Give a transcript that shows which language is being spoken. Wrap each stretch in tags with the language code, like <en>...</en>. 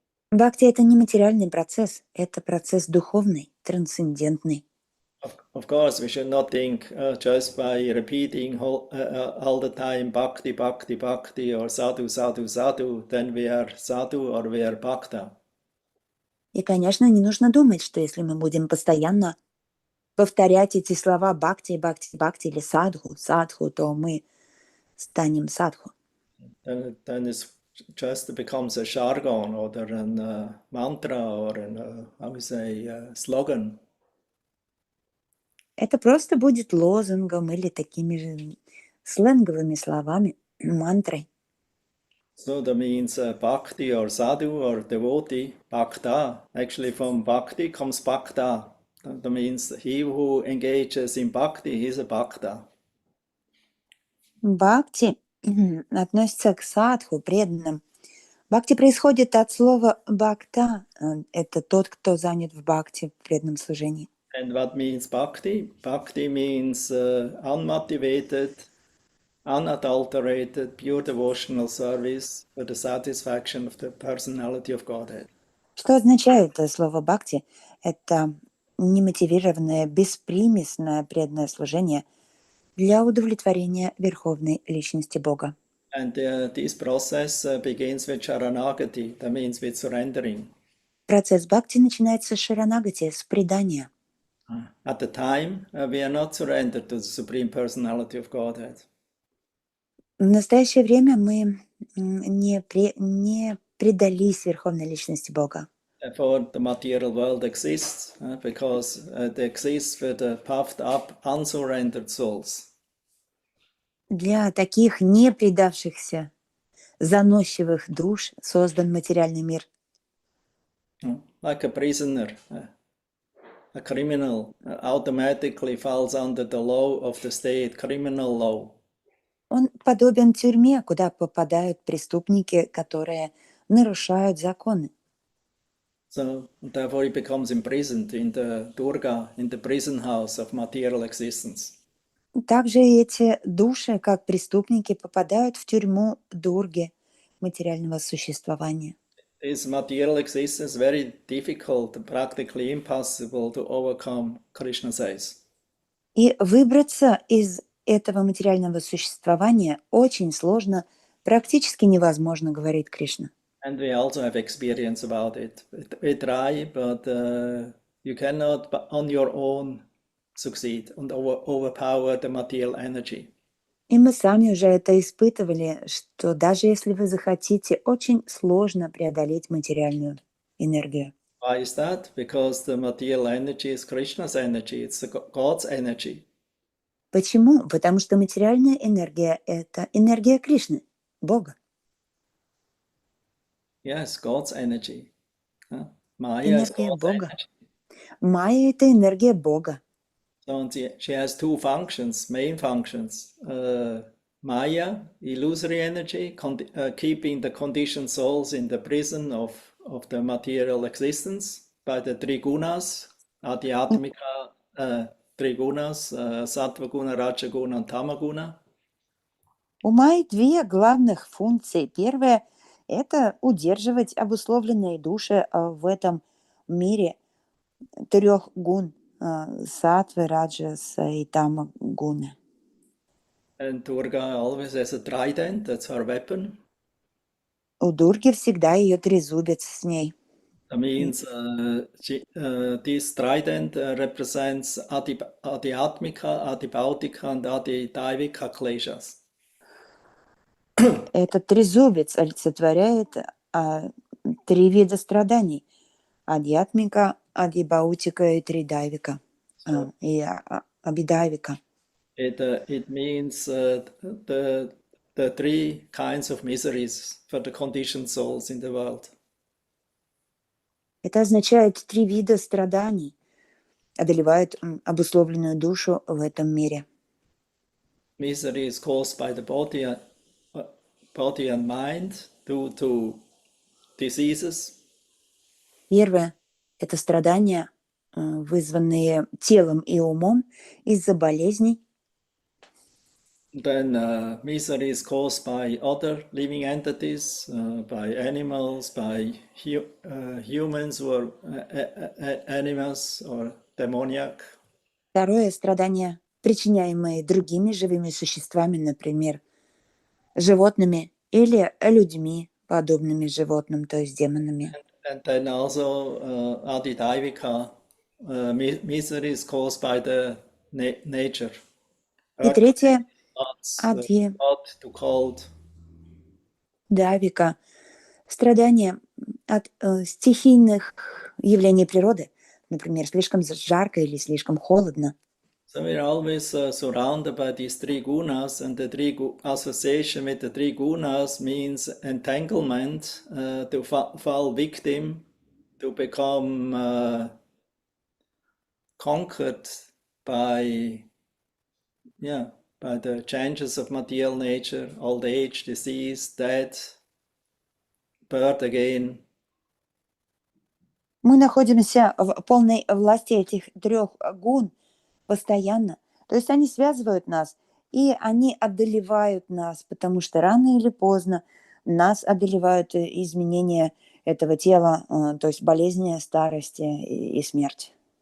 <ru>Бхакти – это не материальный процесс, это процесс духовный, трансцендентный.</ru> <en>Of course, we should not think just by repeating all the time bhakti, bhakti, bhakti, or sadhu, sadhu, sadhu, then we are sadhu or we are bhakta.</en> <ru>И, конечно, не нужно думать, что если мы будем постоянно повторять эти слова бхакти, бхакти, бхакти или садху, садху, то мы станем садху.</ru> <en>Then it just becomes a jargon or a mantra or how we say, slogan.</en> <ru>Это просто будет лозунгом или такими же сленговыми словами, мантрой.</ru> <en>So that means bhakti or sadhu or devotee, bhakta. Actually from bhakti comes bhakta. That means he who engages in bhakti, he is a bhakta.</en> <ru>Бхакти относится к садху, преданным. Бхакти происходит от слова бхакта. Это тот, кто занят в бхакти, в преданном служении.</ru> <en>And what means bhakti? Bhakti means unmotivated, unadulterated, pure devotional service for the satisfaction of the personality of Godhead.</en> <ru>Что означает слово бхакти? Это немотивированное, беспримесное преданное служение для удовлетворения Верховной Личности Бога.</ru> <en>And this process begins with sharanagati, that means with surrendering.</en> <ru>Процесс бхакти начинается с шаранагати, с предания.</ru> <en>At the time, we are not surrendered to the Supreme Personality of Godhead.</en> <ru>В настоящее время мы не предались Верховной Личности Бога.</ru> <en>Therefore, the material world exists because it exists for the puffed up, unsurrendered souls.</en> <ru>Для таких не предавшихся, заносчивых душ создан материальный мир.</ru> <en>Like a prisoner, a criminal automatically falls under the law of the state, criminal law.</en> <ru>Он подобен тюрьме, куда попадают преступники, которые нарушают законы.</ru> <en>So therefore he becomes imprisoned in the Durga, in the prison house of material existence.</en> <ru>Также эти души, как преступники, попадают в тюрьму Дурги, материального существования.</ru> <en>This material existence is very difficult, practically impossible to overcome, Krishna says.</en> <ru>И выбраться из этого материального существования очень сложно, практически невозможно, говорит Кришна.</ru> <en>And we also have experience about it. We try, but you cannot on your own succeed and overpower the material energy.</en> <ru>И мы сами уже это испытывали, что даже если вы захотите, очень сложно преодолеть материальную энергию.</ru> <en>Why is that? Because the material energy is Krishna's energy, it's God's energy.</en> <ru>Почему? Потому что материальная энергия – это энергия Кришны, Бога.</ru> <en>Yes, God's energy. Maya is</en> <ru>Энергия</ru> <en>God's</en> <ru>Бога.</ru> <en>energy.</en> <ru>Майя – это энергия Бога.</ru> <en>So she has two functions, main functions. Maya, illusory energy, keeping the conditioned souls in the prison of the material existence by the three gunas, adhyatmika three gunas, sattva guna, raja guna, and tama guna.</en> <ru>У Майи две главных функции. Первая – это удерживать обусловленные души в этом мире трех гун – сатвы, раджаса и тама гуны.</ru> <en>And Durga always has a trident, that's her weapon.</en> <ru>У Дурги всегда ее трезубец с ней.</ru> <en>That means this trident represents adhyatmika, adhibautika, and adidaivika kleshas.</en> <ru>Этот трезубец олицетворяет три вида страданий – адьятмика, адибаутика и тридайвика, и абидайвика.</ru> <en>It means the three kinds of miseries for the conditioned souls in the world.</en> <ru>Это означает 3 вида страданий одолевают обусловленную душу в этом мире.</ru> <en>Misery is caused by the body and mind due to diseases.</en> <ru>Первое – это страдания, вызванные телом и умом из-за болезней.</ru> <en>Then misery is caused by other living entities, by animals, by humans or animals or demoniac.</en> <ru>Второе – страдания, причиняемые другими живыми существами, например, животными или людьми, подобными животным, то есть демонами.</ru> <en>And then also adidaivika, misery is caused by the nature.</en> <ru>И третье</ru> <en>Floods,</en> <ru>– ади,</ru> <en>hot to cold.</en> <ru>давика, страдания от стихийных явлений природы, например, слишком жарко или слишком холодно.</ru> <en>So we're always surrounded by these 3 gunas, and the association with the 3 gunas means entanglement, to fall victim, to become conquered by the changes of material nature, old age, disease, death, birth again.</en> <ru>Мы находимся в полной власти этих 3 гун постоянно. То есть они связывают нас, и они одолевают нас, потому что рано или поздно нас одолевают изменения этого тела, то есть болезни, старости и смерть.</ru>